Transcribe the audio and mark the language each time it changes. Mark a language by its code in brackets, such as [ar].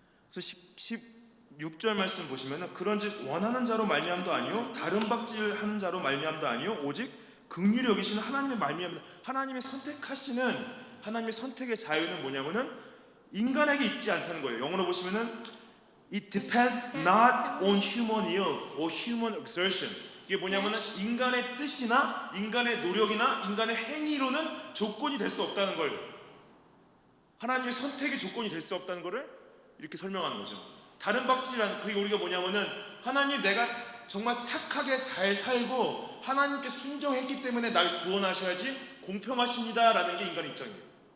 [ko] 그래서 16절 말씀 보시면은 그런즉 원하는 자로 말미암도 아니요 다른 박질하는 자로 말미암도 아니요 오직 긍휼히 여기시는 하나님의 말미암다. 하나님의 선택하시는, 하나님의 선택의 자유는 뭐냐면은 인간에게 있지 않다는 거예요. [en] 영어로 보시면은 It depends not on human will or human exertion. [ko] 이게 뭐냐면은 인간의 뜻이나 인간의 노력이나 인간의 행위로는 조건이 될 수 없다는 걸, 하나님의 선택의 조건이 될 수 없다는 것을 이렇게 설명하는 거죠. 다른 박질한, 그게 우리가 뭐냐면은 하나님, 내가 정말 착하게 잘 살고 하나님께 순종했기 때문에 날 구원하셔야지 공평하십니다라는 게 인간의 입장이에요.